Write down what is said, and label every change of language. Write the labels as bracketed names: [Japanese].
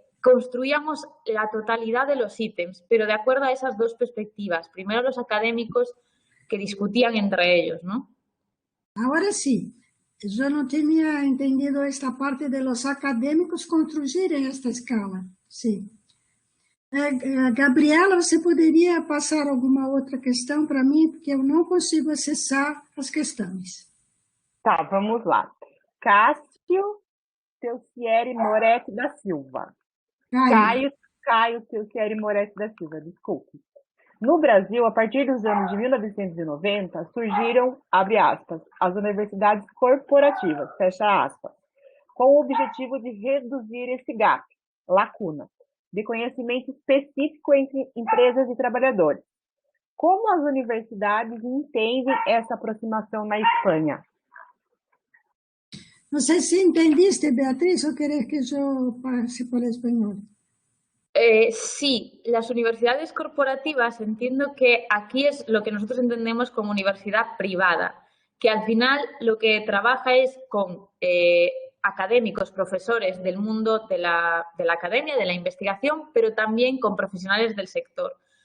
[Spanish] construíamos la totalidad de los ítems, pero de acuerdo a esas dos perspectivas. Primero los académicos que discutían entre ellos, ¿no? Ahora sí, yo no tenía entendido esta parte de los académicos construir en esta escala. Sí. [Portuguese] Gabriela, você poderia passar alguma outra questão para mim, porque eu não consigo acessar as questões. Tá, vamos lá. Cássio Teucieri Moretti da Silva. Caio Teucieri Moretti da Silva, desculpe. No Brasil, a partir dos anos de 1990, surgiram, abre aspas, as universidades corporativas, fecha aspas, com o objetivo de reduzir esse gap, lacuna, de conhecimento específico entre empresas e trabalhadores. Como as universidades entendem essa aproximação na Espanha? Não sei se entendiste, Beatriz, ou querer que eu passe por espanhol. [Spanish] Sí, las universidades corporativas entiendo que aquí es lo que nosotros entendemos como universidad privada, que al final lo que trabaja es con académicos, profesores del mundo de la academia, de la investigación, pero también con profesionales del sector.